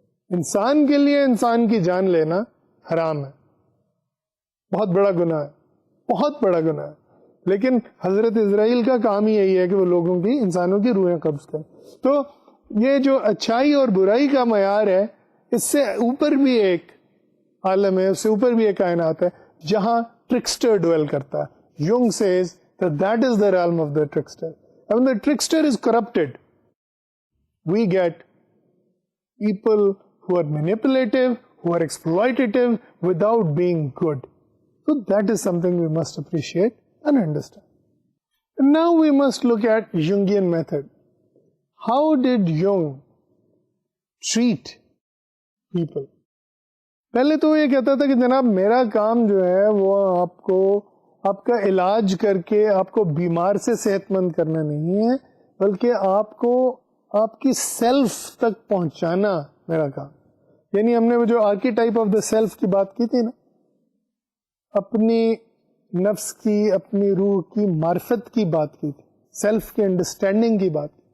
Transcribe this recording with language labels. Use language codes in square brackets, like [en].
[ur] انسان کے لیے انسان کی جان لینا حرام ہے, بہت بڑا گناہ ہے, بہت بڑا گناہ ہے. لیکن حضرت اسرائیل کا کام ہی یہی ہے کہ وہ لوگوں کی, انسانوں کی روحیں قبض کریں. تو یہ جو اچھائی اور برائی کا معیار ہے, اس سے اوپر بھی ایک عالم ہے, اس سے اوپر بھی ایک کائنات ہے جہاں ٹرکسٹر ڈویل کرتا ہے. [en] Jung says that is the realm of the trickster. And when the trickster is corrupted, we get people who are manipulative, who are exploitative without being good. So that is something we must appreciate and understand. And now we must look at Jungian method. How did Jung treat people? [ur] پہلے تو یہ کہتا تھا کہ جناب میرا کام جو ہے وہ آپ کو آپ کا علاج کر کے آپ کو بیمار سے صحت مند کرنا نہیں ہے, بلکہ آپ کو آپ کی سیلف تک پہنچانا میرا کام. یعنی ہم نے وہ جو آرکیٹائپ آف دا سیلف کی بات کی تھی نا, اپنی نفس کی, اپنی روح کی معرفت کی بات کی تھی, سیلف کی انڈرسٹینڈنگ کی بات.